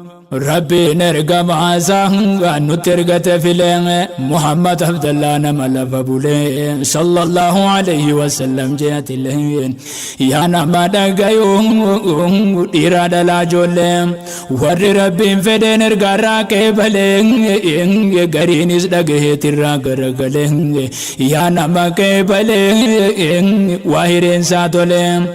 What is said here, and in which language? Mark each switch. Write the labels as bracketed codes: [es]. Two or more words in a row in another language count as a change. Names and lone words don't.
[om] Rabbiin ergamaa isaa nutti ergate filee Muhammad Abdallah nama lafa bulee [ar] صلى الله عليه وسلم [om] jeetilee yaa nama dhagayu dhiira dhalaa joollee warri Rabbiin fedheen ergaarraa qeebalee gariinis dhagaheetirraa garagalee yaa nama qeebalee waa hireensaa tolee